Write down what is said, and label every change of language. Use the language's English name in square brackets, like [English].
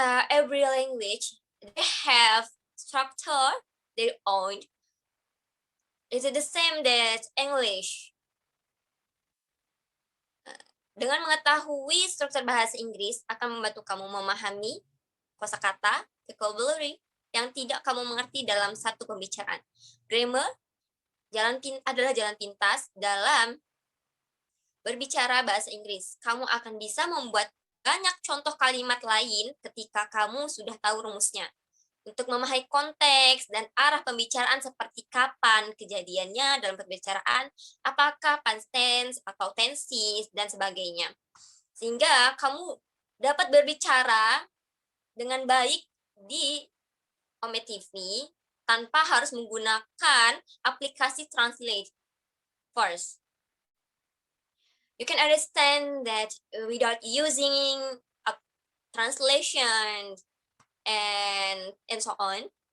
[English] Every language they have structure their own. Is it the same as English? [Indonesian] Dengan mengetahui struktur bahasa Inggris akan membantu kamu memahami kosakata, vocabulary yang tidak kamu mengerti dalam satu pembicaraan. Grammar adalah jalan pintas dalam berbicara bahasa Inggris. Kamu akan bisa membuat banyak contoh kalimat lain ketika kamu sudah tahu rumusnya. Untuk memahami konteks dan arah pembicaraan seperti kapan kejadiannya dalam pembicaraan, apakah past tense atau tenses dan sebagainya. Sehingga kamu dapat berbicara dengan baik di Ome TV tanpa harus menggunakan aplikasi Translate first. [English] You can understand that without using a translation and so on.